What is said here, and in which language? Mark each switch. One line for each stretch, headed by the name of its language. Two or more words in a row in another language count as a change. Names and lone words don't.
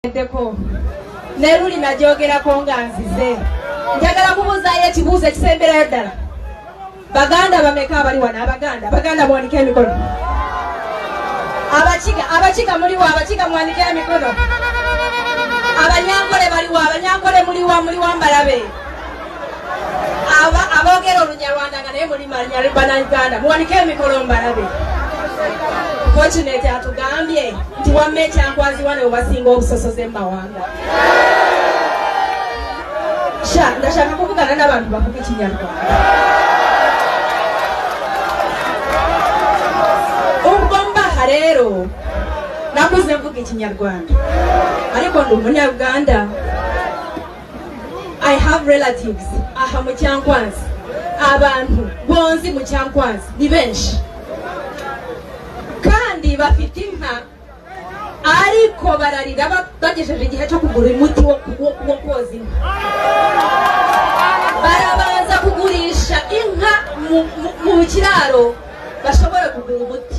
Ganda: Deko neruli najogera konga nzize njagala kubuzayo ekibuuzo ekisemberayo ddala baganda bameka bali wana abaganda mwanike emikono abakiga muliwo abakiga mwanike emikono abanyankole baliwo abanyankole muliwo mbalabe aboogera olunyarwanda nga naye muli bannayuganda mwanike emikono mbalabe. Fortunate atugambye nti wamme ekyankwazi wane webasinga obusosoze mu mawanga.
Kinyarwanda: Ndashaka kuvugana n'abantu bavuga Ekinyarwanda. Ubwo mbaha rero nakuze mvuga Ekinyarwanda ariko ndi Umunyarwanda.
English: I have relatives
Kinyarwanda: aha mu Kyankwanzi, abantu bonzi mu Kyankwanzi ni benshi kandi bafite inka ariko bararira bagejeje igihe cyo kugura umuti wo koza inka. Barabanza kugurisha inka mu kiraro bashobora kugura umuti.